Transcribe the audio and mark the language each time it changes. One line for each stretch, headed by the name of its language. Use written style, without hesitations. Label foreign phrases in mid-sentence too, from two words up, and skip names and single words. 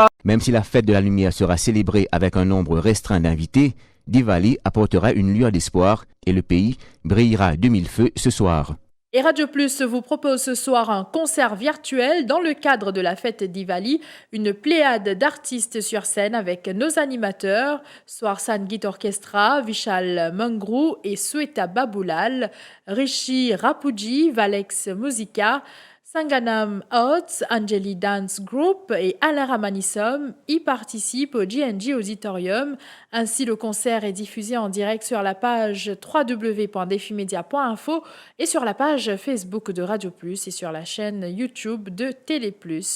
French: Même si la fête de la lumière sera célébrée avec un nombre restreint d'invités, Diwali apportera une lueur d'espoir et le pays brillera de mille feux ce soir. Et Radio Plus vous propose ce soir un concert virtuel dans le cadre de la fête Diwali, une pléiade d'artistes sur scène avec nos animateurs, Swar Sangit Orchestra, Vishal Mangru et Sweta Baboulal, Rishi Rapuji, Valex Musica, Sanganam Arts, Angeli Dance Group et Alain Ramanissom y participent au GNG Auditorium. Ainsi, le concert est diffusé en direct sur la page www.defimedia.info et sur la page Facebook de Radio Plus et sur la chaîne YouTube de Télé Plus.